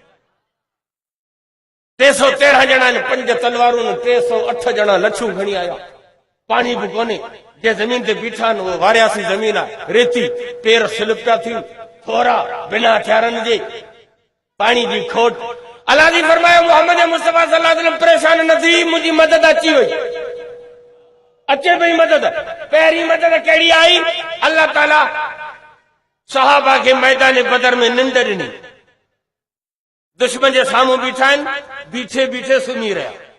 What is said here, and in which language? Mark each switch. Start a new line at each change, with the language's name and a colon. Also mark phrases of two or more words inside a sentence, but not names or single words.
Sindhi: 313 ॼणा आहिनि, 5 तलवारूं, 308 ॼणा लछूं खणी आया। पाणी बि कोन्हे, जे ज़मीन ते बीठा आहिनि उहो वारियासी ज़मीन आहे, रेती, पेर स्लिप पिया थियूं, थोरा बिना हथियारनि जे, पाणी जी खोट। अलाह जी फरमायो मुहम्मद मुस्तफ़ा
Arabic: صلى الله عليه وسلم
Sindhi: परेशान न थी, मुंहिंजी मदद अची वई, अचे पई मदद। पहिरीं मदद कहिड़ी आई? अल्लाह ताला सहाबा खे मैदान बदर में निंड ॾिनी। दुश्मन जे साम्हूं बीठा आहिनि, बीठे बीठे सुम्ही रहिया।